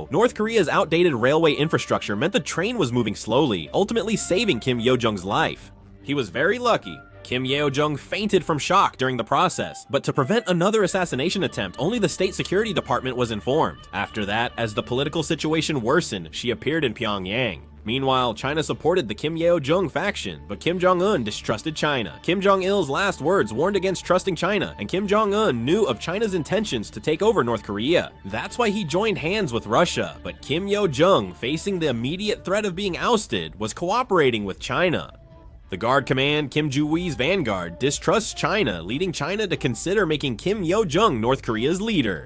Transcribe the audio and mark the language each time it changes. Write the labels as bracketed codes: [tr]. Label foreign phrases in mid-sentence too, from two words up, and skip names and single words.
[en] North Korea's outdated railway infrastructure meant the train was moving slowly, ultimately saving Kim Yo-jong's life. He was very lucky. Kim Yo-jong fainted from shock during the process, but to prevent another assassination attempt, only the State Security Department was informed. After that, as the political situation worsened, she appeared in Pyongyang. Meanwhile, China supported the Kim Yo-jong faction, but Kim Jong-un distrusted China. Kim Jong-il's last words warned against trusting China, and Kim Jong-un knew of China's intentions to take over North Korea. That's why he joined hands with Russia, but Kim Yo-jong, facing the immediate threat of being ousted, was cooperating with China. The Guard Command, Kim Ju-wee's vanguard, distrusts China, leading China to consider making Kim Yo-jong North Korea's leader.